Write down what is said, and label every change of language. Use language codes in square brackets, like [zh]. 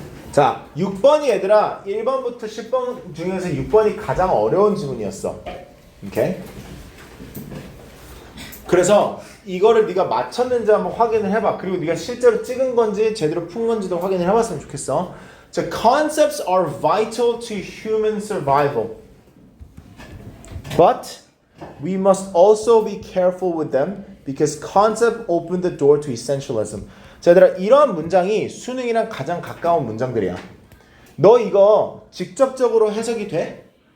[ko] 자, 6번이 얘들아 1번부터 10번 중에서 6번이 가장 어려운 지문이었어. 오케이? 그래서 이거를 네가 맞췄는지 한번 확인을 해봐. 그리고 네가 실제로 찍은 건지 제대로 푼 건지도 확인을 해봤으면 좋겠어. [en] 자, concepts are vital to human survival. But we must also be careful with them because concept open the door to essentialism. [ko] 자, 얘들아 이러한 문장이 수능이랑 가장 가까운 문장들이야. 너 이거 직접적으로 해석이 돼?